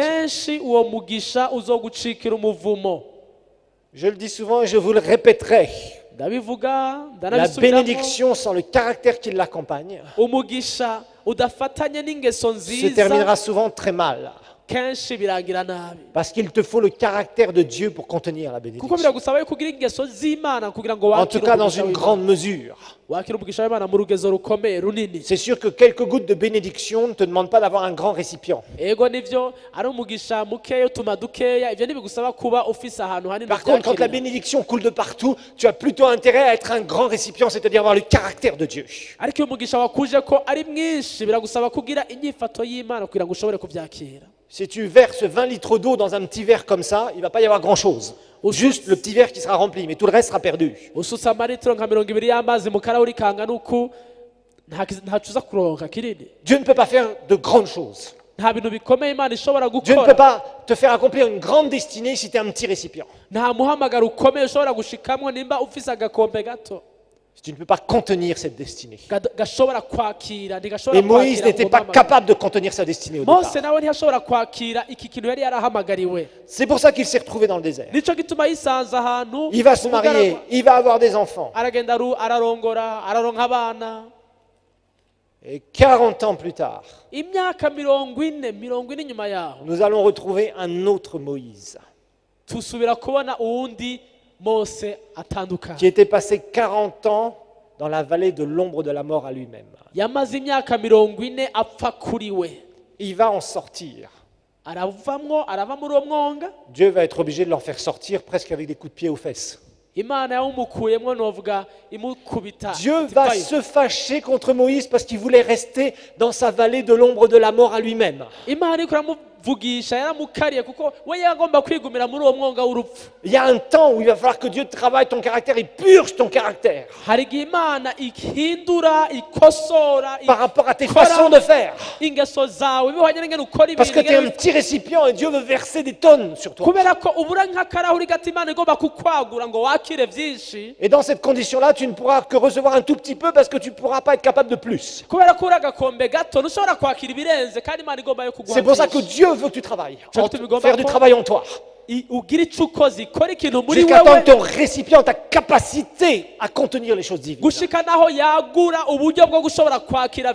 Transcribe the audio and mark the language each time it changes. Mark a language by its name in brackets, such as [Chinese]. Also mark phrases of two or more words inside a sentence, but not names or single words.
[Rundi] kenshi uwo mugisha uzogucikira umuvumo. [French] Je le dis souvent et je vous le répéterai. [Rundi] ndabivuga [French] La [Rundi] ndanabisubiramo, [French] bénédiction sans le caractère qui l'accompagne [Rundi] umugisha udafatanye n'ingeso se nziza [French] terminera souvent très mal. [Rundi] kenshi birangira nabi, [French] Parce qu'il te faut le caractère de Dieu pour contenir la [Rundi] kuko [French] bénédiction. [Rundi] biragusaba yuko ugira ingeso z'Imana kugira ngo [French] En tout [Rundi] wakire [French] cas, dans [Rundi] umugisha [French] une [Rundi] w'Imana. [French] grande mesure. [Rundi] wakire umugisha w'Imana mu rugezo rukomeye runini. [French] C'est sûr que quelques gouttes de bénédiction ne te demandent pas d'avoir un grand récipient. [Rundi] ego nivyo ari umugisha mukeya utuma dukeya, ivyo ntibigusaba kuba ufise ahantu hanini [French] Par contre, quand la [Rundi] uvyakirira. [French] bénédiction coule de partout, tu as plutôt intérêt à être un grand récipient, c'est-à-dire avoir le caractère de Dieu. [Rundi] ariko iyo umugisha wakuje ko ari mwinshi biragusaba kugira inyifato y'Imana kugira ngo ushobore kuvyakira. [French] Si tu verses 20 litres d'eau dans un petit verre comme ça, il ne va pas y avoir grand-chose. Juste le petit verre qui sera rempli, mais tout le reste sera perdu. [Rundi] usutse amaritiro nka 20 y'amazi mu karahuri kangana uku ntaco uza kuronka kinini. [French] Dieu ne peut pas faire de grandes choses. [Rundi] Nta bintu bikomeye Imana ishobora [French] Dieu ne peut [Rundi] gukora. [French] pas te faire accomplir une grande destinée si tu es un petit récipient. [Rundi] Nta muhamagaro ukomeye ushobora gushikamwo nimba ufise agakombe gato [French] Tu ne peux pas contenir cette destinée. [Rundi] gashobora kwakira, ntigashobora [French] Et Moïse [Rundi] kwakira [French] n'était [Rundi] uwo [French] pas [Rundi] muhamagaro. [French] capable de contenir sa destinée au [Rundi] Mose [French] départ. [Rundi] nawe ntiyashobora kwakira iki kintu yari yarahamagariwe. [French] C'est pour ça qu'il s'est retrouvé dans le désert. [Rundi] Nico gituma yisanze ahantu [French] Il va se [Rundi] mu bugaragwa. [French] marier, il va avoir des enfants. [Rundi] aragenda ararongora, araronka abana. [French] Et 40 ans plus tard, [Rundi] Imyaka 40 nyuma yaho [French] nous allons retrouver un autre Moïse [Rundi] tusubira kubona uwundi Mose [French] qui [Rundi] atandukanye. [French] était passé 40 ans dans la vallée de l'ombre de la mort à lui-même. [Rundi] Yamaze imyaka 40 apfa kuri we. [French] Il va en sortir. [Rundi] Arava muri uwo mwonga. [French] Dieu va être obligé de l'en faire sortir presque avec des coups de pied aux fesses. [Rundi] Imana yawumukuyemwo novuga imukubita. [French] Dieu va se fâcher contre Moïse parce qu'il voulait rester dans sa vallée de l'ombre de la mort à lui-même. [Rundi] Imana iriko iramuvugisha yaramukariye kuko we yagomba kwigumira muri uwo mwonga w'urupfu. [French] Il y a un temps où il va falloir que Dieu travaille ton caractère et purge ton caractère [Rundi] Hari igihe Imana ihindura, ikosora, [French] par rapport à tes façons de faire. [Rundi] ingeso zawe bihwanye n'ingene ukora [French] Parce que [Rundi] ibintu. [French] tu es un petit récipient et Dieu veut verser des tonnes sur toi. [Rundi] Kubera ko ubura nk'akarahuri gato Imana igomba kukwagura ngo wakire vyinshi. [French] Et dans cette condition-là, tu ne pourras que recevoir un tout petit peu parce que tu ne pourras pas être capable de plus. [Rundi] Kubera ko uri agakombe gato ntushobora kwakira ibirenze kandi Imana igomba yo kuguha [French] C'est pour ça que [Rundi] vyinshi. [French] Dieu veut que tu travailles, faire du D'accord. travail en toi. [Rundi] Ugira ico ukoze ikora ikintu muri [French] Jusqu'à temps [Rundi] wewe [French] que ton récipient, ta capacité à contenir les choses divines, [Rundi] gushika naho yagura uburyo bwo gushobora kwakira